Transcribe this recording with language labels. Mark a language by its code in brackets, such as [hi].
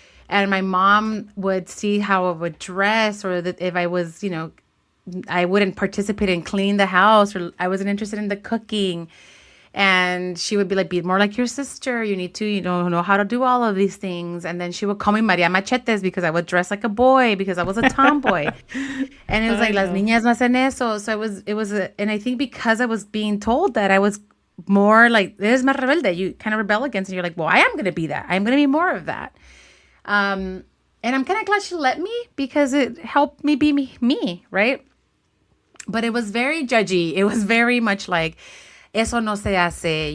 [en] And my mom would see how I would dress, or that if I was, I wouldn't participate in cleaning the house, or I wasn't interested in the cooking. And she would be more like your sister. You need to, know how to do all of these things. And then she would call me Maria Machetes because I would dress like a boy because I was a tomboy. And it was [es] las niñas no hacen eso. [en] So and I think because I was being told that, I was more [es] eres más rebelde. [en] You kind of rebel against it. You're well, I am going to be that. I'm going to be more of that. And I'm kind of glad she let me because it helped me be me, right? But it was very judgy. It was very much [es] eso no se hace.